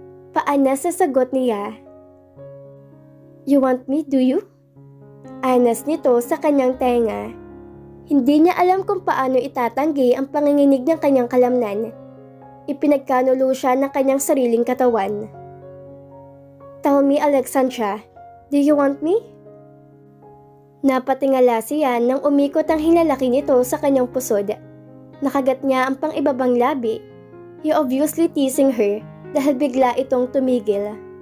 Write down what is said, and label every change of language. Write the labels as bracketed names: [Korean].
[Filipino] Paana sa sagot niya. You want me, do you? Anas nito sa kanyang tenga. Hindi niya alam kung paano itatanggi ang panginginig ng kanyang kalamnan. Ipinagkanulo siya ng kanyang sariling katawan. Tell me, Alexandra, do you want me? Napatingala siya nang umikot ang hinlalaki nito sa kanyang pusod. Nakagat niya ang pang-ibabang labi. [English] He obviously teasing her [Filipino] dahil bigla itong tumigil.